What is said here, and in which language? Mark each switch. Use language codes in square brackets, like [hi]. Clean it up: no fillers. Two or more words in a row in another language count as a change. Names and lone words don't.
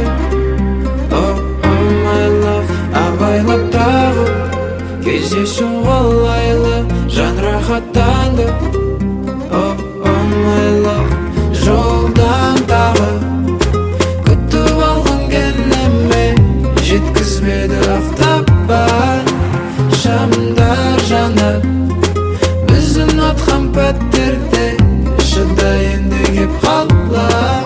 [en] Oh my love. [kk] Абайлап тағы кездесу қалайлы, жан рахаттанды. [en] Oh my love. [kk] Жолдан тағы күтіп алған кенеме, жеткізбеді автопар. Шамдар жаны біз ұнатқан пәттерде, шыда енді кеп қалам.